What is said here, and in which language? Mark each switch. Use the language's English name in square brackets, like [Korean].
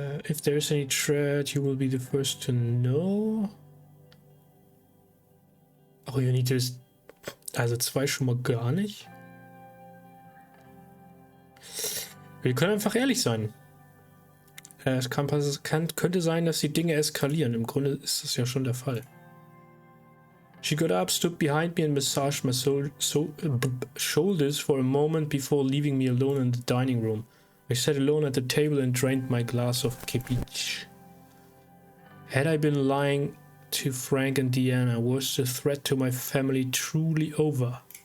[English] If there's any threat, you will be the first to know. Oh, you need to... [German] Also 2 schon mal gar nicht. Wir können einfach ehrlich sein. Es könnte sein, dass die Dinge eskalieren. Im Grunde ist das ja schon der Fall. [English] She got up, stood behind me and massaged my shoulders for a moment before leaving me alone in the dining room. I sat alone at the table and drained my glass of ceviche. Had I been lying to Frank and Deanna? Was the threat to my family truly over?